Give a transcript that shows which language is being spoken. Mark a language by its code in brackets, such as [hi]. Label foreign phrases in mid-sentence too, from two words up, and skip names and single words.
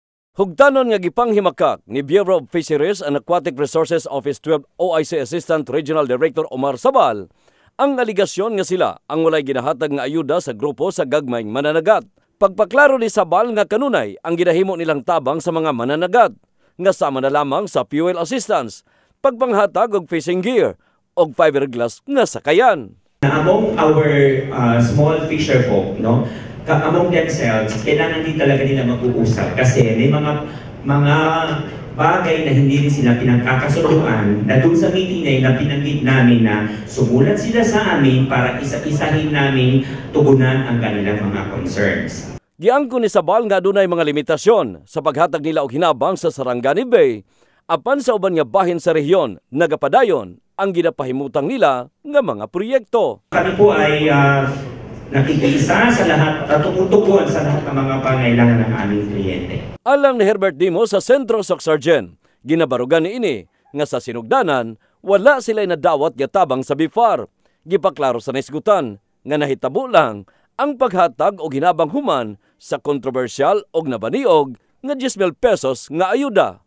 [ceb] Hugdanon nga gipanghimakak ni Bureau of Fisheries and Aquatic Resources Office 12 OIC Assistant Regional Director Omar Sabal ang aligasyon nga sila ang walay ginahatag nga ayuda sa grupo sa gagmayng mananagat. Pagpaklaro ni Sabal nga kanunay ang ginahimo nilang tabang sa mga mananagat nga sama na lamang sa [en] fuel assistance, [ceb] pagpanghatag og [en] fishing gear [ceb] og fiberglass nga sakayan. [en] Among our small fisher folk, no, among themselves, [tl] kailangan din talaga nila mag-uusap kasi may mga bagay na hindi rin sila pinagkakasunduan na doon sa meeting na yun na pinanggit namin na sumulat sila sa amin para isa-isahin namin tugunan ang kanilang mga concerns. [ceb] Giangko ni Sabal nga dunay mga limitasyon sa paghatag nila og hinabang sa Sarangani Bay apan sa uban nga bahin sa rehiyon nagapadayon ang ginapahimutang nila nga mga proyekto. [tl] Kami po ay nakikiisa sa lahat at tumutuguan sa lahat ng mga pangailangan ng aming kliyente. [ceb] Alang ni Herbert Dimo sa Sentro Socsargen, ginabarugan ni ini nga sa sinugdanan wala sila nadawat nga tabang sa BIFAR. Gipaklaro sa naisgutan nga nahitabo lang ang paghatag og hinabang human sa kontrobersyal og nabaniog nga 10,000 pesos nga ayuda.